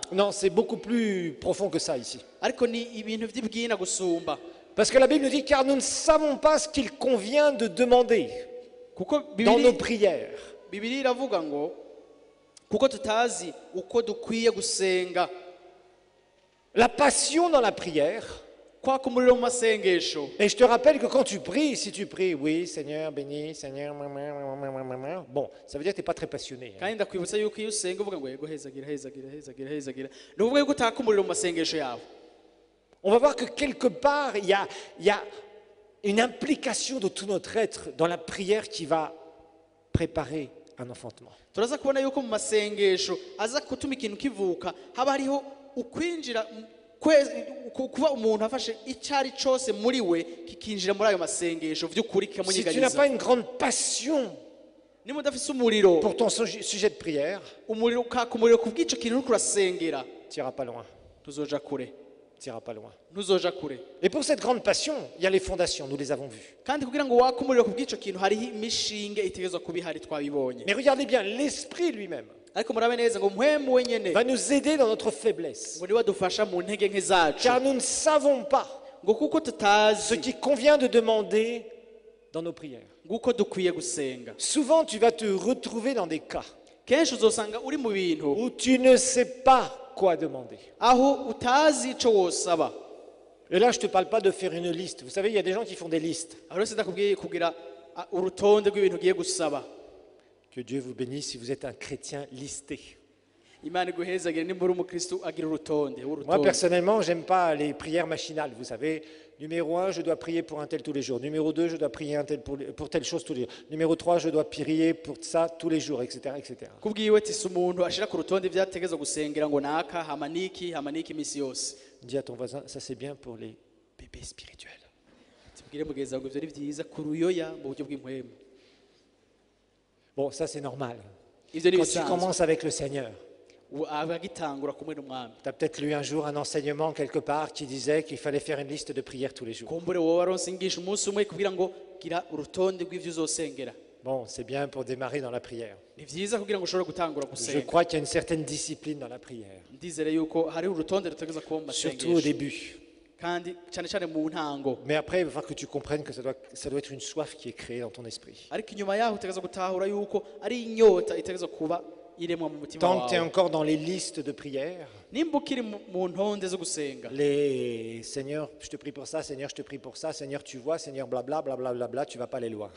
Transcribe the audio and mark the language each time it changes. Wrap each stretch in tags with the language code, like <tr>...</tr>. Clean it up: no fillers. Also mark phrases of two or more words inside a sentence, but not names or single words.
<fr>Non, c'est beaucoup plus profond que ça ici.</fr> <rn>ariko ni ibintu vy'ibwina gusumba.</rn> <fr>Parce que la Bible nous dit, car nous ne savons pas ce qu'il convient de demander</fr> <rn>Kuko</rn> <fr>dans nos prières.</fr> <rn>Bibiliya iravuga ngo kuko tutazi uko dukwiye gusenga.</rn> <fr>La passion dans la prière,</fr> <rn>Kwaka umuriro mu masengesho.</rn> <fr>et je te rappelle que quand tu pries, si tu pries, oui, Seigneur, béni, Seigneur, bon, ça veut dire que tu n'es pas très passionné. Hein.</fr> <rn>Kandi ndakwibutsa yuko iyo usenga uvuga ngo yego hezagira hezagira hezagira hezagira, ni ukuvuga yuko utaka umuriro mu masengesho yawe.</rn> <fr>On va voir que quelque part, il y a une implication de tout notre être dans la prière qui va préparer un enfantement.</fr> <rn>Turaza kubona yuko mu masengesho aza gutuma ikintu kivuka, haba hariho ukwinjira kuba umuntu afashe icyari cyose muri we kikinjira muri ayo masengesho vy'ukuri</rn> <fr>Si tu n'as</fr> <rn>kikamunyeganyeza.</rn> <fr>pas une grande passion</fr> <rn>Niba udafise umuriro,</rn> <fr>pour ton sujet de prière,</fr> <rn>umuriro ukaka umuriro ku bw'ico kintu uriko urasengera,</rn> <fr>tu n'iras pas loin.</fr> <rn>tuzoja kure,</rn> <fr>Tu n'iras pas loin.</fr> <rn>ntuzoja kure.</rn> <fr>Et pour cette grande passion, il y a les fondations, nous les avons vues.</fr> <rn>Kandi kugira ngo wake umuriro ku bw'ico kintu hariho imishinge itegerezwa kuba ihari, twabibonye.</rn> <fr>Mais regardez bien, l'Esprit lui-même</fr> <rn>Ariko murabe neza ngo mpwemu wenyene</rn> <fr>va nous aider dans notre faiblesse.</fr> <rn>ngo niwe adufasha mu ntege nke zacu,</rn> <fr>Car nous ne savons pas</fr> <rn>ngo kuko</rn> <fr>ce</fr> <rn>tutazi</rn> <fr>qui convient de demander dans nos prières.</fr> <rn>nguko dukwiye gusenga.</rn> <fr>Souvent, tu vas te retrouver dans des cas</fr> <rn>Kenshi uzosanga uri mu bintu</rn> <fr>où tu ne sais pas quoi demander.</fr> <rn>aho utazi ico wosaba.</rn> <fr>Et là, je ne te parle pas de faire une liste. Vous savez, il y a des gens qui font des listes.</fr> <rn>Aho rero ndakubwiye kugira urutonde rw'ibintu ugiye gusaba.</rn> <fr>Que Dieu vous bénisse si vous êtes un chrétien listé.</fr> <rn>Imana iguhezagire nimba uri umukristo agira urutonde.</rn> <fr>Moi, personnellement, j'aime pas les prières machinales. Vous savez, numéro 1, je dois prier pour un tel tous les jours. Numéro 2, je dois prier un tel pour telle chose tous les jours. Numéro 3, je dois prier pour ça tous les jours, etc. etc.</fr> <rn>Kubwiwe ati si umuntu ashira ku rutonde ivyategeza gusengera ngo naka hamaniki imisi yose.</rn> <fr>Dis à ton voisin, ça c'est bien pour les bébés spirituels.</fr> <rn>Tubwire mugenzi wawe ngo ivyo ari vyiza ku ruyoya mu buryo bw'impwemu.</rn> <fr>Bon, ça c'est normal.</fr> <rn>Ivyo ni</rn> <fr>Quand tu</fr> <rn>bisanzwe.</rn> <fr>commences avec le Seigneur,</fr> <rn>Abagitangura kumwe n'umwami.</rn> <fr>tu as peut-être lu un jour un enseignement quelque part qui disait qu'il fallait faire une liste de prières tous les jours.</fr> <rn>Kumbure wowe waronse ingisha umunsi umwe kugira ngo gira urutonde rw'ivyo uzosengera.</rn> <fr>Bon, c'est bien pour démarrer dans la prière.</fr> <rn>Ni vyiza kugira ngo ushobore gutangura</rn> <fr>Je</fr> <rn>gusenga.</rn> <fr>crois qu'il y a une certaine discipline dans la prière,</fr> <rn>Ndizere yuko hari urutonde rutegeza kuba mu</rn> <fr>surtout au</fr> <rn>masengesho.</rn> <fr>début.</fr> <rn>Kandi cyane cyane mu ntango.</rn> <fr>Mais après, il va falloir que tu comprennes que ça doit être une soif qui est créée dans ton esprit.</fr> <rn>Ariko inyuma yaho utegeza gutahura yuko ari inyota itegeza kuba iremwa mu mutima</rn> <fr>Tant que tu es</fr> <rn>wawe.</rn> <fr>encore dans les listes de prières,</fr> <rn>Nimba ukiri mu ntonde zo gusenga,</rn> <fr>les Seigneur, je te prie pour ça, Seigneur, je te prie pour ça, Seigneur, tu vois, Seigneur, blabla, blabla, blabla, tu vas pas aller loin.</fr>